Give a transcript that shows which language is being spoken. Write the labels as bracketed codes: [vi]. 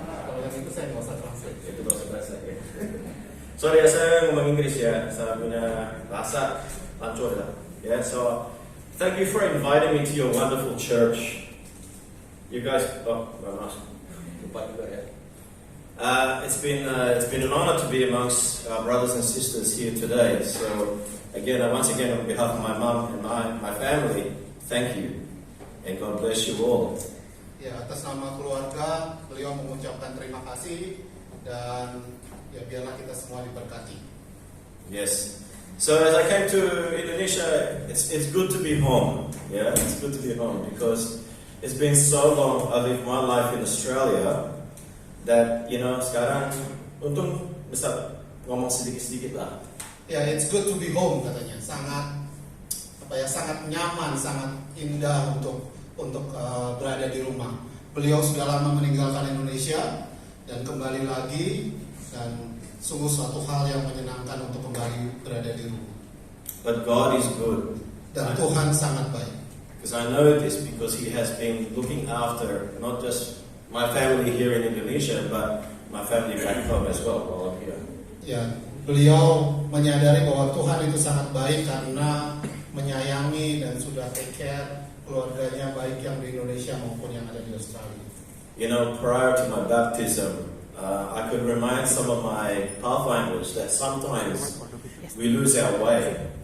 [id] Kalau yang itu saya nggak usah translate, itu bahasa bahasa ya. Sorry ya, saya ngomong Inggris ya, saya punya bahasa lancar ya. [en] So thank you for inviting me to your wonderful church. You guys, [id] lupa juga ya. [en] It's been an honor to be amongst our brothers and sisters here today. So again, once again, on behalf of my mom and my family, thank you, and God bless you all. [id] Ya, atas nama keluarga, beliau mengucapkan terima kasih, dan ya biarlah kita semua diberkati. [en] Yes. So as I came to Indonesia, it's good to be home. Yeah, it's good to be home because it's been so long. I lived my life in Australia that [id] sekarang untung bisa ngomong sedikit-sedikit lah. [en] Ya, it's good to be home [id] katanya. Sangat nyaman, sangat indah untuk berada di rumah. Beliau sudah lama meninggalkan Indonesia dan kembali lagi, dan sungguh suatu hal yang menyenangkan untuk kembali berada di rumah. [en] But God is good. [id] Dan Tuhan sangat baik. [en] Because I know this because He has been looking after not just my family here in Indonesia, but my family back home as well while I'm here. [id] Ya, beliau menyadari bahwa Tuhan itu sangat baik karena menyayangi dan sudah [en] take care [id] keluarganya, baik yang di Indonesia maupun yang ada di Australia. [en] You know, prior to my baptism, I could remind some of my pathfinders that sometimes we lose our way.